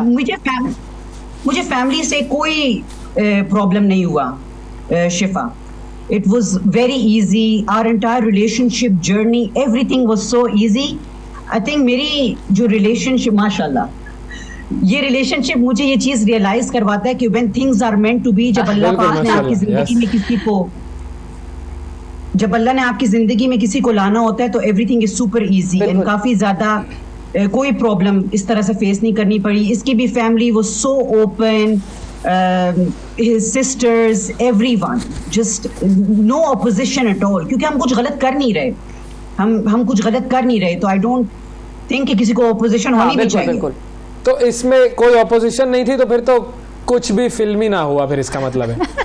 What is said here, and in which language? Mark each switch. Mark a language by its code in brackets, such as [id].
[hi] मुझे फैमिली से कोई प्रॉब्लम नहीं हुआ शिफा. [en] It was very easy. Our entire relationship journey, everything was so easy. I think [hi] मेरी जो relationship, माशाल्लाह, ये relationship मुझे ये चीज़ realize करवाता है कि [en] when things are meant to be, [hi] जब अल्लाह पाक ने आपकी ज़िंदगी में किसी को, जब अल्लाह ने आपकी ज़िंदगी में किसी को लाना होता है तो [en] everything is super easy. [hi] and काफ़ी ज़्यादा कोई प्रॉब्लम इस तरह से फेस नहीं करनी पड़ी. इसकी भी family [en] was so open. His sisters, everyone, just no opposition at all. [hi] क्योंकि हम कुछ गलत कर नहीं रहे, हम कुछ गलत कर नहीं रहे, तो [en] I don't think [hi] कि किसी को opposition होनी भी चाहिए. बिल्कुल. तो इसमें कोई opposition नहीं थी तो फिर तो कुछ भी फिल्मी ना हुआ, फिर इसका मतलब है.